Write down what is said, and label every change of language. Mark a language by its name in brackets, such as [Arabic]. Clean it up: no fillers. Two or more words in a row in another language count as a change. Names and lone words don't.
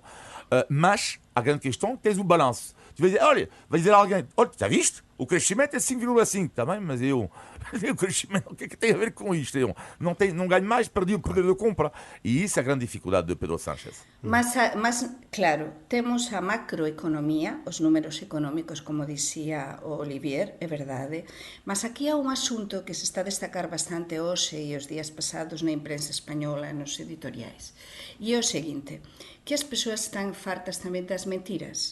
[Portuguese] Mas a grande questão é que tens o balanço. Tu vais dizer, olha, vai dizer alguém, olha, já viste? O crescimento é 5,5, está bem? Mas o crescimento, o que é que tem a ver com isto? Não ganho mais, perdi o poder de compra. E isso é a grande dificuldade de Pedro Sánchez. [Galician] Mas, claro, temos a macroeconomía, os números económicos, como dicía o Olivier, é verdade, mas aquí há un asunto que se está a destacar bastante hoxe e os días pasados na imprensa española, nos editoriais. E é o seguinte, que as persoas están fartas tamén das mentiras.